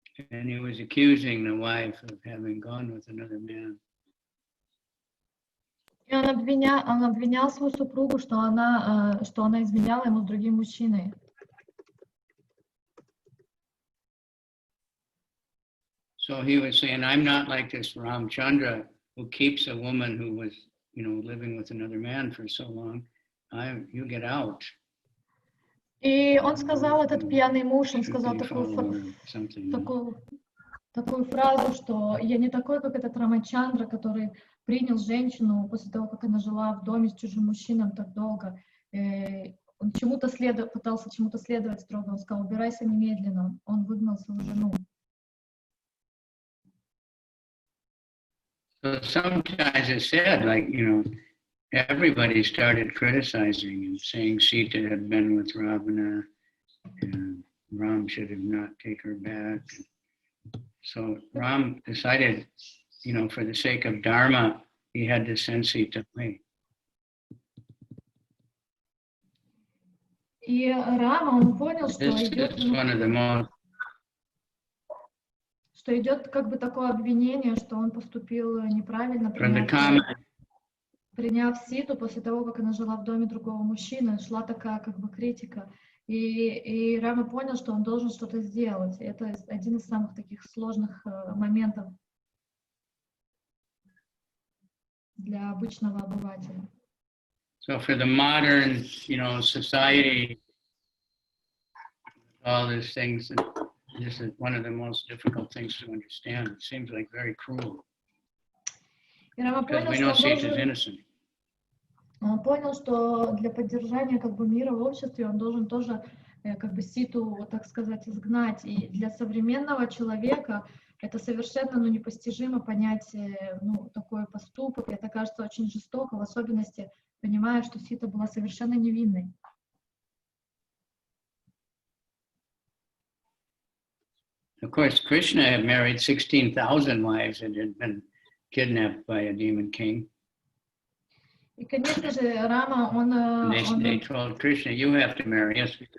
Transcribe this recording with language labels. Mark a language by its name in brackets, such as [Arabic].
[English] And he was accusing the wife of having gone with another man. [Russian] И он обвинял свою супругу, что она изменяла ему с другим мужчиной. [English] So he was saying, I'm not like this Ramchandra who keeps a woman who was, living with another man for so long. You get out. [Russian] И он сказал, этот пьяный муж, он сказал такую фразу, что я не такой, как этот Рамачандра, который принял женщину после того, как она жила в доме с чужим мужчиной так долго. Он пытался чему-то следовать строго, он сказал, убирайся немедленно. Он выгнал свою жену. [English] So sometimes it's said, everybody started criticizing and saying Sita had been with Ravana, and Ram should have not taken her back. So Ram decided, for the sake of Dharma, he had to send Sita away. [Russian] И Рама, он понял, что идет как бы такое обвинение, что он поступил неправильно, приняв Ситу после того, как она жила в доме другого мужчины, шла такая как бы критика. И Рама понял, что он должен что-то сделать. Это один из самых таких сложных моментов для обычного обывателя. [English] So for the modern, society, all these things, this is one of the most difficult things to understand. It seems like very cruel. Because we know Sita is innocent. [Russian] Он понял, что для поддержания как бы мира в обществе он должен тоже как бы Ситу, так сказать, изгнать. И для современного человека это совершенно непостижимо понять такой поступок. Это кажется очень жестоко, в особенности понимая, что Сита была совершенно невинной. [English] Of course, Krishna had married 16,000 wives and had been kidnapped by a demon king. [Russian] И, конечно же, Рама, он... [English] They told Krishna, you have to marry us.